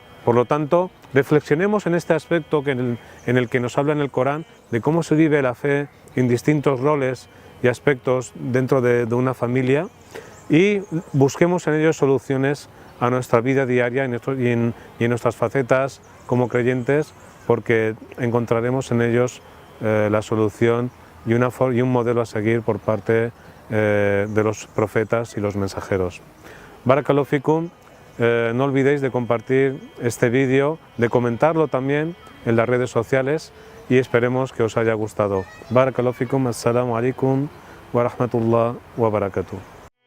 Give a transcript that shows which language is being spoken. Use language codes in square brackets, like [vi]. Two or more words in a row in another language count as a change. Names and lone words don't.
[es] Por lo tanto, reflexionemos en este aspecto en el que nos habla en el Corán, de cómo se vive la fe en distintos roles y aspectos dentro de una familia, y busquemos en ellos soluciones a nuestra vida diaria y en nuestras facetas como creyentes, porque encontraremos en ellos la solución y un modelo a seguir por parte de los profetas y los mensajeros. [ar] بارك الله فيكم. [es] No olvidéis de compartir este vídeo, de comentarlo también en las redes sociales, y esperemos que os haya gustado. [ar] بارك الله فيكم. السلام عليكم ورحمة الله وبركاته.